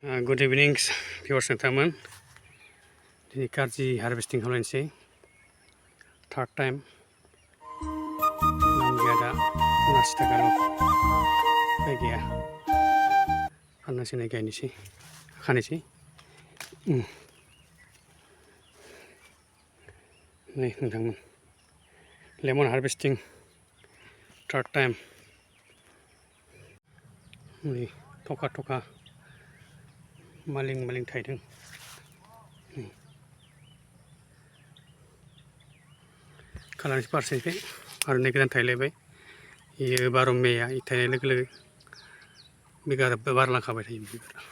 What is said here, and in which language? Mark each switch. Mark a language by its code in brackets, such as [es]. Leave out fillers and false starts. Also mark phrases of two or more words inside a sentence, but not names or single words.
[en] Good evening, viewers nोंथांमोन. [brx] दिनै कार्जि हारभेस्टिं खालामनोसै. [en] Third time. [brx] दाम गैया दा 50 थाखाल'. उपाय गैया. फाननोसै गायनोसै. खानोसै. नै नोंथांमोन. [en] Lemon harvesting. Third time. [brx] नै थखा मालिं थायदों. खालामनोसै फारसेनिफ्राय आरो नै गोदान थायलायबाय. बेयो 12 मेया थायनाय लोगो लोगो बिगार बारलांखाबाय थायो बिबार.